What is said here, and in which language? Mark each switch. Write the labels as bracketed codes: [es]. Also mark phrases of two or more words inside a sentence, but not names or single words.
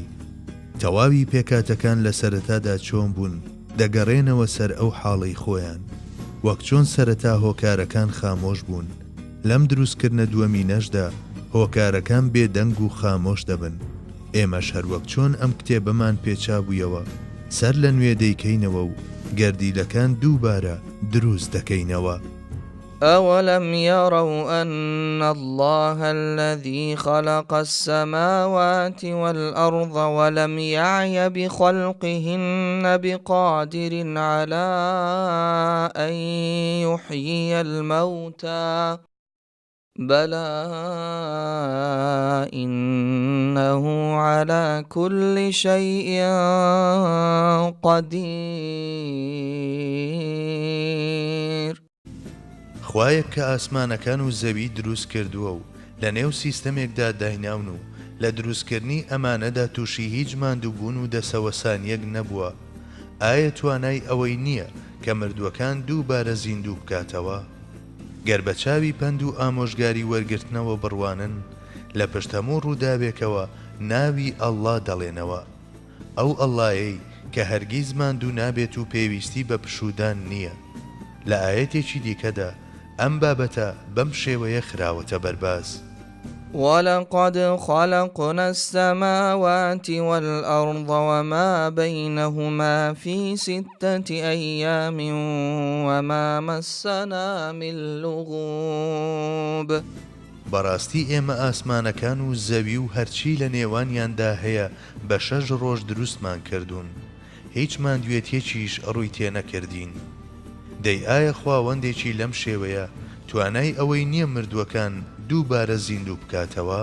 [ckb] تەواوی پێکاتەکان لە سەرەتادا چۆن بوون دەگەڕێنەوە سەر ئەو حاڵەی خۆیان، وەک چۆن سەرەتا هۆکارەکان خامۆش بوون، لەم دروستکردنە دووەمینەشدا هۆکارەکان بێدەنگ و خامۆش دەبن. ئێمەش هەروەک چۆن ئەم کتێبەمان پێچابوویەوە سەر لە نوێ دەیکەینەوە و گەردیلەکان دووبارە دروست دەکەینەوە. [ar] أولم يروا أن الله الذي خلق السماوات والأرض ولم يعي بخلقهن بقادر على أن يحيي الموتى بلى إنه على كل شيء قدير. [ckb] خوایەک کە ئاسمانەکان و زەوی دروست کردووە و لە نێو سیستەمێکدا دایناون و لە دروستکردنی ئەمانەدا تووشی هیچ ماندووبوون و دەسەوەسانیەک نەبووە، ئایا توانای ئەوەی نییە کە مردووەکان دووبارە زیندوو بکاتەوە؟ گەر بە چاوی پەند و ئامۆژگاری وەرگرتنەوە بڕوانن، لە پشت هەموو ڕووداوێکەوە ناوی ئەڵڵا دەڵێنەوە، ئەو ئەڵڵایەی کە هەرگیز ماندوو نابێت و پێویستی بە پشودان نییە. لە ئاەتێکی دیکەدا ئەم بابەتە بەم شێوەیە خراوەتە بەرباز. [ar] ولقد خلقنا السماوات والأرض وما بينهما في 6 أيام وما مسنا من لغوب. [ckb] بەڕاستی ئێمە ئاسمانەکان و زەوی و هەرچی لە نێوانیاندا هەیە بە 6 ڕۆژ دروستمان کردوون، هیچ ماندوێتیەکیش ڕووی تێنەکردین. دەی ئایا خواوەندێکی لەم شێوەیە توانای ئەوەی نییە مردووەکان دووبارە زیندوو بکاتەوە؟